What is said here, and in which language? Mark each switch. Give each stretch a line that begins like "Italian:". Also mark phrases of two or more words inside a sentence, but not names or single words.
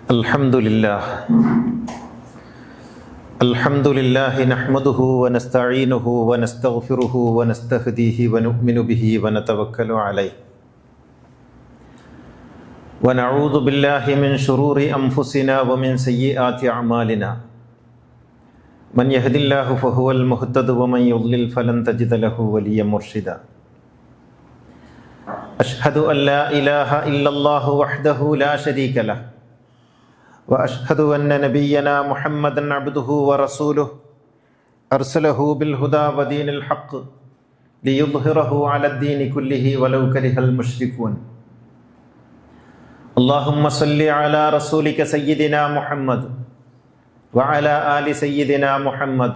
Arabic: الحمد لله نحمده ونستعينه ونستغفره ونستهديه ونؤمن به ونتوكل عليه ونعوذ بالله من شرور أنفسنا ومن سيئات أعمالنا من يهد الله فهو المهتد ومن يضلل فلن تجد له وليا مرشدا. أشهد أن لا إله إلا الله وحده لا شريك له وأشهد أن نبينا محمدا عبده ورسوله أرسله بالهدى ودين الحق ليظهره على الدين كله ولو كره المشركون. اللهم صل على رسولك سيدنا محمد وعلى آل سيدنا محمد.